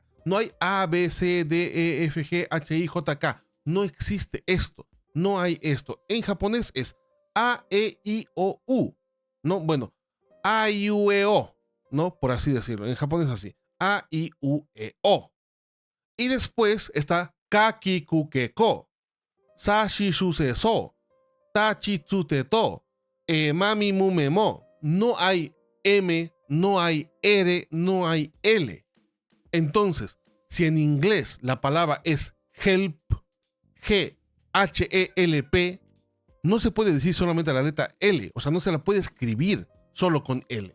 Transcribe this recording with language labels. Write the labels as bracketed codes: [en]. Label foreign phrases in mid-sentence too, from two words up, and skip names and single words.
[es] No hay A, B, C, D, E, F, G, H, I, J, K. No existe esto. No hay esto. En japonés es A, E, I, O, U. No, bueno, A, I, U, E, O. ¿No? Por así decirlo. En japonés es así. A, I, U, E, O. Y después está [ja] Ka, Ki, Ku, Ke, Ko. Sa, Shi, Shu, Se, So. Ta, Chi, Tsu, Te, To. Mami, Mu, Me, Mo. [es] No hay M, no hay R, no hay L. Entonces, si en inglés la palabra es help, G-H-E-L-P, no se puede decir solamente la letra L, o sea, no se la puede escribir solo con L.